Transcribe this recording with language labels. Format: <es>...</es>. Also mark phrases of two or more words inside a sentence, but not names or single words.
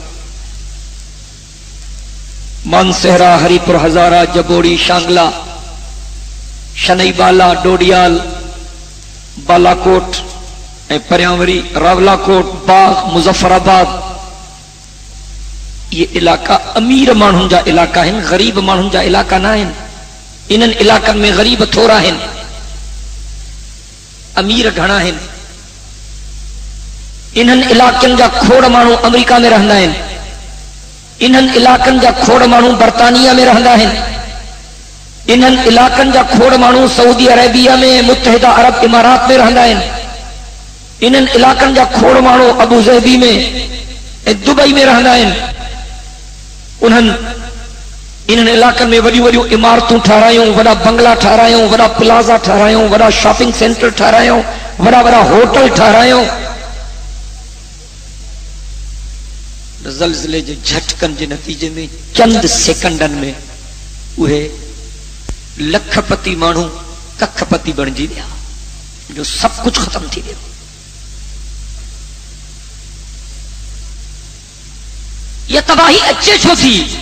<hno>مانسہرا ہری پور ہزارہ جبوڑی شانگلہ شنئی بالا ڈوڈیال بالاکوٹ پریاوری راولا کوٹ باغ مظفر آباد یہ علاقہ امیر مانن جا علاقہ ہیں غریب مانن جا علاقہ نہ ہیں. انن علاقن میں غریب تھوڑا ہیں امیر گھنا ہیں. انہن علاقن جا کھوڑ مانو امریکہ میں رہندا ہیں. انہن علاقن جا کھوڑ مانو برطانیہ میں رہندا ہیں. انہن علاقن جا کھوڑ مانو سعودی عربیہ میں متحدہ عرب امارات میں رہندا ہیں. انہن علاقن جا کھوڑ مانو ابو ظہبی میں دبئی میں رہندا ہیں. انہن علاقن میں وڈی وڈی عمارتوں ٹھہرایوں وڈا بنگلہ ٹھہرایوں وڈا پلازا ٹھہرایوں وڈا</hno> <en>shopping center</en> <hno>ٹھہرایوں وڈا وڈا ہوٹل ٹھہرایوں. زلزلے جے جھٹکن جے نتیجے میں چند سیکنڈن میں وہ لکھ پتی مانو ککھ پتی بن جی دیا جو سب کچھ ختم تھی دیا. یہ تباہی اچھے چھو تھی.</hno>